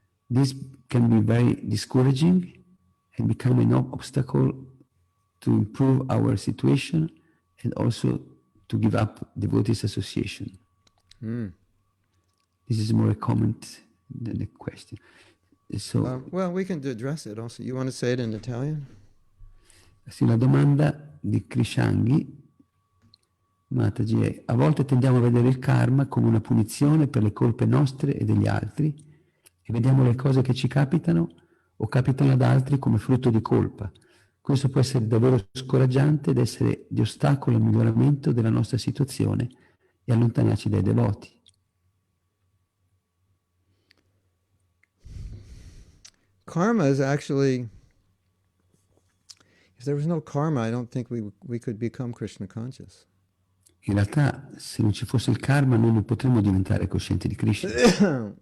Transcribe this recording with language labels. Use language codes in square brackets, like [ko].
[en] This can be very discouraging and become an obstacle to improve our situation and also to give up devotees association. This is more a comment than a question. So, well, we can address it also. You want to say it in Italian? [it] Sì, la domanda di Krishangi Mataji è: a volte tendiamo a vedere il karma come una punizione per le colpe nostre e degli altri e vediamo le cose che ci capitano o capitano ad altri come frutto di colpa. Questo può essere davvero scoraggiante ed essere di ostacolo al miglioramento della nostra situazione e allontanarci dai devoti. [en] Karma is actually, if there was no karma, I don't think we could become Krishna conscious. [it] In realtà, se non ci fosse il karma, noi non potremmo diventare coscienti di Krishna.